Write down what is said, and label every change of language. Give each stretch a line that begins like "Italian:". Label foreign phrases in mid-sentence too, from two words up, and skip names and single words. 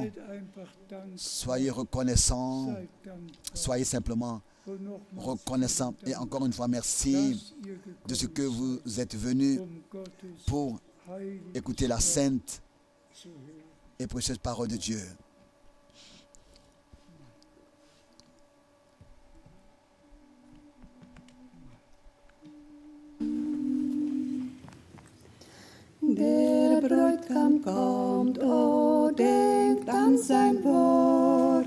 French: Soyez reconnaissants. Soyez simplement reconnaissants. Et encore une fois, merci de ce que vous êtes venus pour écouter la sainte et précieuse parole de Dieu.
German: Der Bräutigam kommt, oh, denkt an sein Wort.